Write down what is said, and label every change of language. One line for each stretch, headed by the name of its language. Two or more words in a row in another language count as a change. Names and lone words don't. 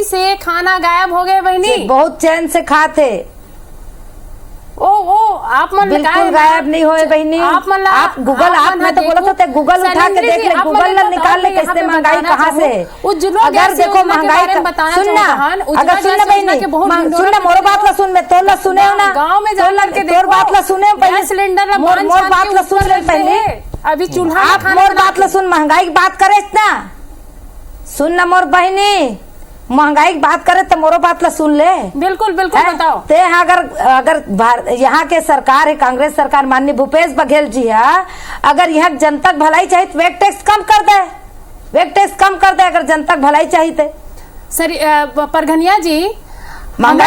Chhattisgarhi: से खाना गायब हो गए बहनी, बहुत चैन से खाते। ओ आप मन बिल्कुल गायब नहीं होए बहनी। आप गूगल आप में तो बोला था गूगल उठा के देख ले, गूगल ला निकाल ले कैसे महंगाई कहाँ से। अगर देखो महंगाई सुनना, अगर सुनना बहनी, सुनना मोर बात ला सुन, मैं तोर ला सुने हो ना, गाँव में जाकर के तोर बात ला सुने पहले, सिलेंडर मोर बात ला सुन ले पहले। अभी चूल्हा आप मोर बात ला सुन, महंगाई की बात करे ना, सुन ना मोर बहनी, महंगाई की बात करे तो मोरो बात ला सुन ले। बिल्कुल बिल्कुल बताओ। ते अगर यहाँ के सरकार है, कांग्रेस सरकार, माननीय भूपेश बघेल जी है, अगर यहाँ जनता भलाई चाहिए तो
English: VAT tax
Chhattisgarhi: कम कर दे,
English: VAT tax
Chhattisgarhi: कम कर दे अगर जनता की भलाई चाहिए। सर परघनिया जी, महंगाई